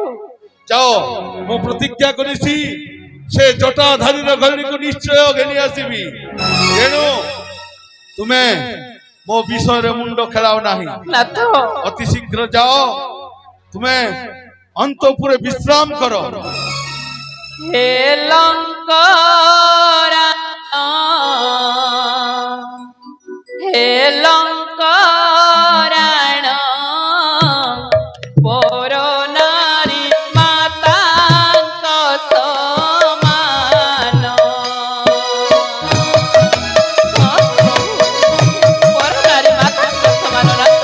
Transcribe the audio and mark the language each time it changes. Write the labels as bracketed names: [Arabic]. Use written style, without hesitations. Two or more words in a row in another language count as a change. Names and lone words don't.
[Odia] ଯାଅ, ମୁଁ ପ୍ରତିଜ୍ଞା କରିଛି ସେ ଜଟାଧାରୀର ଘଡ଼ିକୁ ନିଶ୍ଚୟ ଘେନି ଆସିବି। ତେଣୁ ତୁମେ ମୋ ବିଷୟରେ ମୁଣ୍ଡ ଖେଳାଅ ନାହିଁ। ନାଥ ଅତି ଶୀଘ୍ର ଯାଅ, ତୁମେ ଅନ୍ତପୁରେ ବିଶ୍ରାମ କର। ହେ ଲଙ୍କାରାୟଣ ହେ ଲଙ୍କାରାୟଣ ପର ନାରୀ ମାତାଙ୍କ ସମାନ ପର ନାରୀ ମାତାଙ୍କ ସମାନ ନାଥ